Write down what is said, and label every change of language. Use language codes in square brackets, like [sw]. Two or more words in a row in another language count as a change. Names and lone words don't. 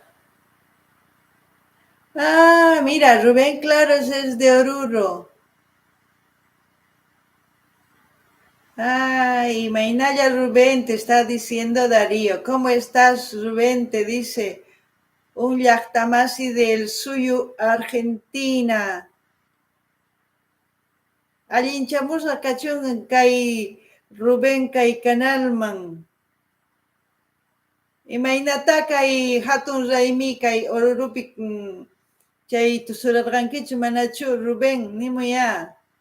[es] Ah, mira, Rubén Claros es de Oruro. Ay, Mainaya Rubén, te está diciendo Darío. ¿Cómo estás, Rubén? Te dice un Yachtamasi del Suyu, Argentina. [qu] Allinchamusa kachun kay Rubén kay kanalman. Imaynata kay hatun raymi kay Orurupi chay tusurarqankichu manachu, Rubén, nimuya.